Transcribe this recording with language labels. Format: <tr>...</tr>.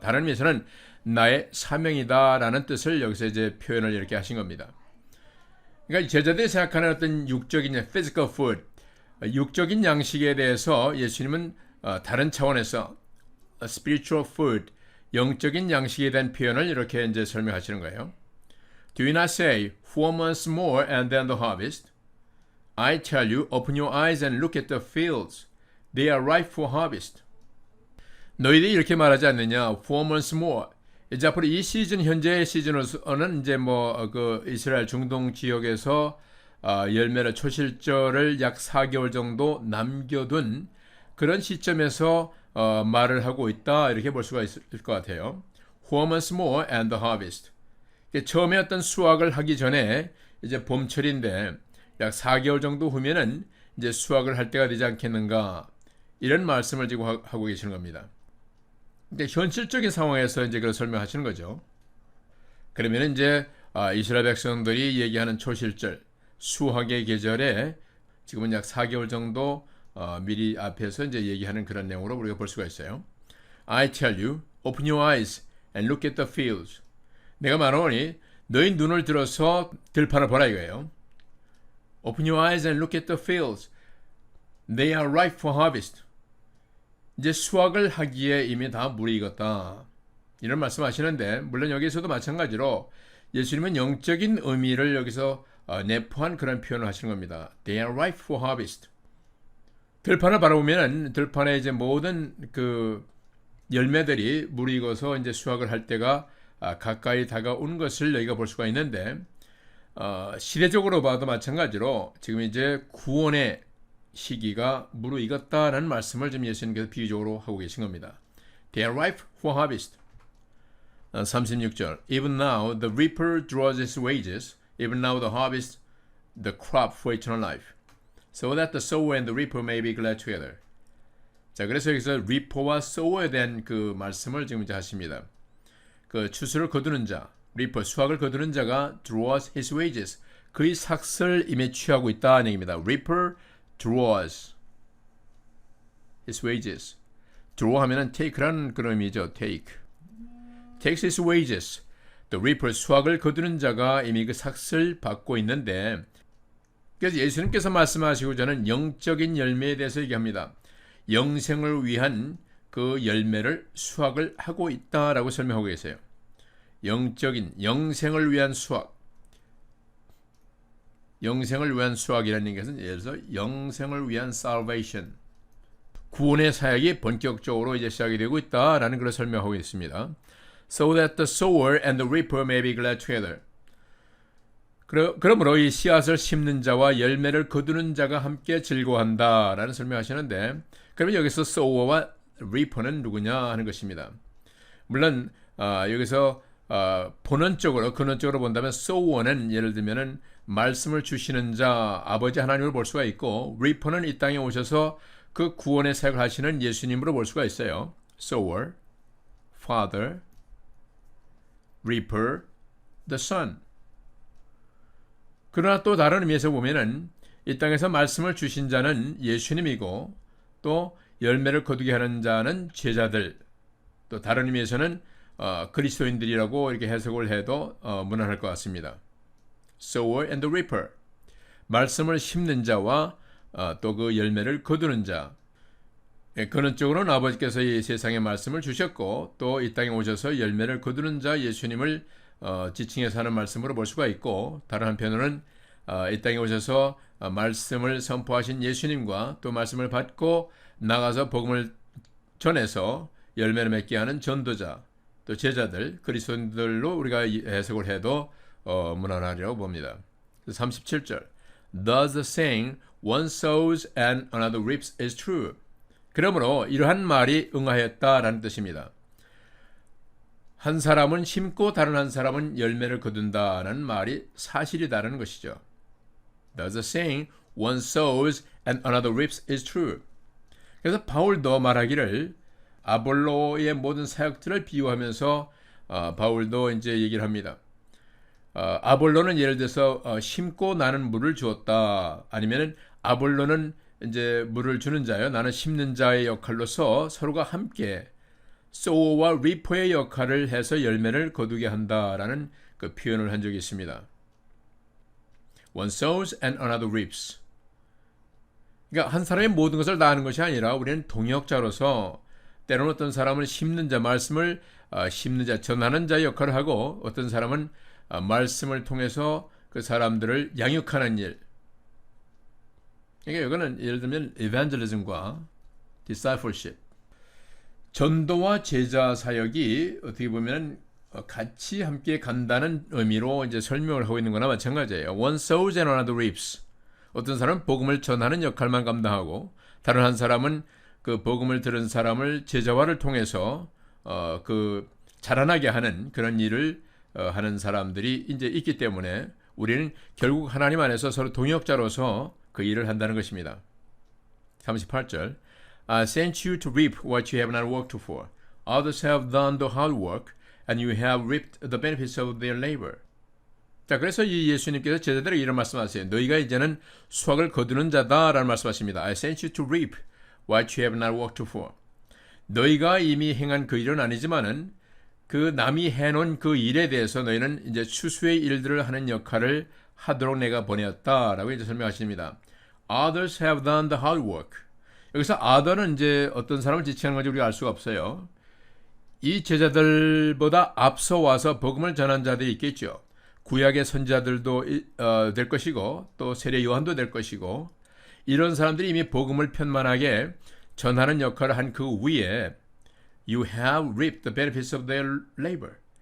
<ko>다른 의미에서는 나의 사명이다라는 뜻을 여기서 이제 표현을 이렇게 하신 겁니다. 그러니까 제자들이 생각하는 어떤 육적인</ko> <en>physical food,</en> <ko>육적인 양식에 대해서 예수님은 다른 차원에서</ko> <en>spiritual food,</en> <ko>영적인 양식에 대한 표현을 이렇게 이제 설명하시는 거예요.</ko> <en>Do you not say 4 months more and then the harvest? I tell you, open your eyes and look at the fields. They are ripe for harvest.</en> <ko>너희들이 이렇게 말하지 않느냐?</ko> <en>4 months more.</en> <ko>이제 앞으로 이 시즌, 현재의 시즌으로는 이제 그 이스라엘 중동 지역에서 열매를 초실절을 약 4개월 정도 남겨둔 그런 시점에서 말을 하고 있다, 이렇게 볼 수가 있을 것 같아요.</ko> <en>4 months more and the harvest.</en> <ko>처음에 어떤 수확을 하기 전에 이제 봄철인데 약 4개월 정도 후면은 이제 수확을 할 때가 되지 않겠는가, 이런 말씀을 지금 하고 계시는 겁니다. 현실적인 상황에서 이제 그걸 설명하시는 거죠. 그러면 이제 이스라엘 백성들이 얘기하는 초실절 수학의 계절에 지금은 약 4개월 정도 미리 앞에서 이제 얘기하는 그런 내용으로 우리가 볼 수가 있어요.</ko> <en>I tell you, open your eyes and look at the fields.</en> <ko>내가 말하오니 너희 눈을 들어서 들판을 보라 이거예요.</ko> <en>Open your eyes and look at the fields. They are ripe for harvest.</en> <ko>이제 수확을 하기에 이미 다 물이 익었다. 이런 말씀하시는데 물론 여기서도 마찬가지로 예수님은 영적인 의미를 여기서 내포한 그런 표현을 하시는 겁니다.</ko> <en>They are ripe for harvest.</en> <ko>들판을 바라보면 들판에 이제 모든 그 열매들이 물이 익어서 이제 수확을 할 때가 가까이 다가온 것을 여기가 볼 수가 있는데 시대적으로 봐도 마찬가지로 지금 이제 구원의 시기가 무르익었다라는 말씀을 지금 예수님께서 비유적으로 하고 계신 겁니다.</ko> <en>They are ripe for harvest. 36절 Even now the reaper draws his wages, even now the harvest, the crop for eternal life, so that the sower and the reaper may be glad together.</en> <ko>자, 그래서 여기서 reaper와 sower에 대한 그 말씀을 지금 이제 하십니다. 그 추수를 거두는 자, reaper, 수확을 거두는 자가</ko> <en>draws his wages,</en> <ko>그의 삭슬 임에 취하고 있다는 얘기입니다.</ko> <en>reaper draws his wages.</en> <ko>draw 하면은 take라는 그런 의미죠.</ko> <en>takes his wages.</en> <ko>The reaper, 수확을 거두는 자가 이미 그 삭슬 받고 있는데, 그래서 예수님께서 말씀하시고자는 영적인 열매에 대해서 얘기합니다. 영생을 위한 그 열매를 수확을 하고 있다라고 설명하고 계세요. 영적인 영생을 위한 수확. 영생을 위한 수확이라는 것은 예를 들어서 영생을 위한 salvation, 구원의 사역이 본격적으로 이제 시작이 되고 있다라는 걸 설명하고 있습니다.</ko> <en>So that the sower and the reaper may be glad together.</en> <ko>그러므로 이 씨앗을 심는 자와 열매를 거두는 자가 함께 즐거워한다라는 설명하시는데, 그러면 여기서 sower와 reaper는 누구냐 하는 것입니다. 물론 여기서 본원적으로 근원적으로 본다면 sower는 예를 들면은 말씀을 주시는 자 아버지 하나님을 볼 수가 있고, reaper는 이 땅에 오셔서 그 구원의 사역을 하시는 예수님으로 볼 수가 있어요.</ko> <en>sower, father, reaper, the son.</en> <ko>그러나 또 다른 의미에서 보면은 이 땅에서 말씀을 주신 자는 예수님이고, 또 열매를 거두게 하는 자는 제자들, 또 다른 의미에서는 그리스도인들이라고 이렇게 해석을 해도 무난할 것 같습니다.</ko> <en>sower and the reaper,</en> <ko>말씀을 심는 자와 또 그 열매를 거두는 자. 근원적으로는 아버지께서 이 세상에 말씀을 주셨고, 또 이 땅에 오셔서 열매를 거두는 자 예수님을 지칭해서 하는 말씀으로 볼 수가 있고, 다른 한편으로는 이 땅에 오셔서 말씀을 선포하신 예수님과 또 말씀을 받고 나가서 복음을 전해서 열매를 맺게 하는 전도자, 또 제자들, 그리스도인들로 우리가 해석을 해도 무난하리라고 봅니다.</ko> <en>37절 Thus the saying, one sows and another reaps is true.</en> <ko>그러므로 이러한 말이 응하였다라는 뜻입니다. 한 사람은 심고 다른 한 사람은 열매를 거둔다라는 말이 사실이다라는 것이죠.</ko> <en>Thus the saying, one sows and another reaps is true.</en> <ko>그래서 바울도 말하기를 아볼로의 모든 사역들을 비유하면서 바울도 이제 얘기를 합니다. 아볼로는 예를 들어서 심고 나는 물을 주었다. 아니면은 아볼로는 이제 물을 주는 자요, 나는 심는 자의 역할로서 서로가 함께 sower와 reaper의 역할을 해서 열매를 거두게 한다라는 그 표현을 한 적이 있습니다.</ko> <en>One sows and another reaps.</en> <ko>그러니까 한 사람이 모든 것을 다 하는 것이 아니라 우리는 동역자로서 때로는 어떤 사람은 심는 자, 말씀을 심는 자, 전하는 자의 역할을 하고, 어떤 사람은 말씀을 통해서 그 사람들을 양육하는 일. 그러니까 이거는 예를 들면 evangelism과 discipleship, 전도와 제자 사역이 어떻게 보면 같이 함께 간다는 의미로 이제 설명을 하고 있는 거나 마찬가지예요.</ko> <en>One sows and another reaps.</en> <ko>어떤 사람은 복음을 전하는 역할만 감당하고, 다른 한 사람은 그 복음을 들은 사람을 제자화를 통해서 그 자라나게 하는 그런 일을 하는 사람들이 이제 있기 때문에 우리는 결국 하나님 안에서 서로 동역자로서 그 일을 한다는 것입니다.</ko> <en>38절 I sent you to reap what you have not worked for. Others have done the hard work, and you have reaped the benefits of their labor.</en> <ko>자, 그래서 이 예수님께서 제자들에게 이런 말씀하세요. 너희가 이제는 수확을 거두는 자다라는 말씀하십니다.</ko> <en>I sent you to reap what you have not worked for.</en> <ko>너희가 이미 행한 그 일은 아니지만은 그 남이 해놓은 그 일에 대해서 너희는 이제 추수의 일들을 하는 역할을 하도록 내가 보내었다라고 이제 설명하십니다.</ko> <en>Others have done the hard work.</en> <ko>여기서 other는 이제 어떤 사람을 지칭하는 건지 우리가 알 수가 없어요. 이 제자들보다 앞서 와서 복음을 전한 자들이 있겠죠. 구약의 선지자들도 될 것이고 또 세례 요한도 될 것이고 이런 사람들이 이미 복음을 편만하게 전하는 역할을 한 그 위에</ko> <en>You have reaped the benefits of their labor.</en>